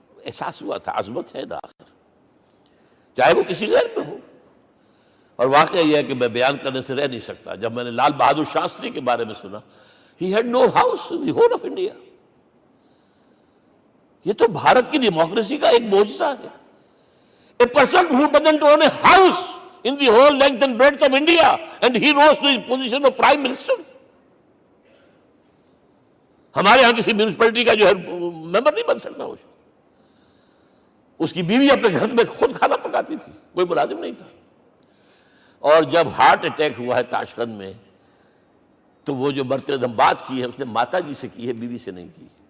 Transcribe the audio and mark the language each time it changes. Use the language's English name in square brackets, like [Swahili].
[Urdu] احساس ہوا تھا عظمت ہے نا آخر، چاہے وہ کسی غیر میں ہو. اور واقعہ یہ ہے کہ میں بیان کرنے سے رہ نہیں سکتا، جب میں نے لال بہادر شاستری کے بارے میں سنا، [English] he had no house in the whole of India. [Urdu] یہ تو بھارت کی ڈیموکریسی کا ایک معجزہ ہے. [English] A person who doesn't own a house in the whole length and breadth of India and he rose to the position of Prime Minister. [Urdu] ہمارے ہاں کسی میونسپلٹی کا جو ہے ممبر نہیں بن سکتا. اس کی بیوی اپنے گھر میں خود کھانا پکاتی تھی، کوئی ملازم نہیں تھا. اور جب ہارٹ اٹیک ہوا ہے تاشقند میں، تو وہ جو مرتدم بات کی ہے اس نے ماتا جی سے کی ہے، بیوی سے نہیں کی.